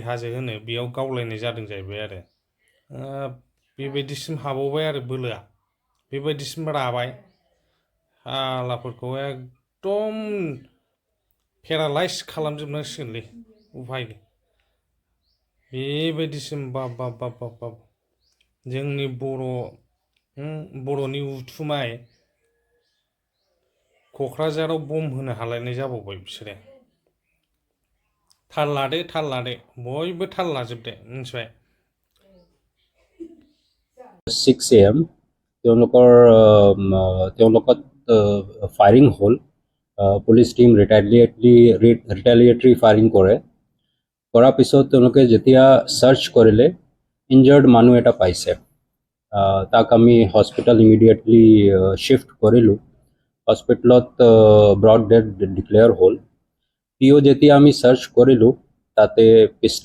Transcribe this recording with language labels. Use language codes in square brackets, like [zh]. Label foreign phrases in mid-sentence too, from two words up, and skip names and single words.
[brx] हाजो होनो बेयाव गावलायनाय जादों जाहैबाय आरो बेबायदिसिम हाबावबाय आरो बोलोआ बेबायदिसिम राबाय हालाफोरखौ एकदम पेरालाइज खालामजोबनांसिगोनलै उफाय बेबायदिसिम बाब बाब बाब बाब बाब जोंनि बर'नि उथुमाय क'क्राझाराव बम होनो हालायनाय जाबावबाय बिसोरो थाल लादो बयबो थाल लाजोबदो मिन्थिबाय [as] 6 AM তেওঁলোকত ফায়াৰিং হ'ল [en] police team retaliatory firing [as] কৰাৰ পিছত তেওঁলোকে যেতিয়া সাৰ্চ কৰিলে ইনজাৰ্ড মানুহ এটা পাইছে তাক আমি [en] hospital immediately shift [as] কৰিলোঁ হস্পিটেলত [en] brought dead declare [as] হ'ল পিও যেতিয়া আমি সাৰ্চ কৰিলোঁ তাতে পিষ্টল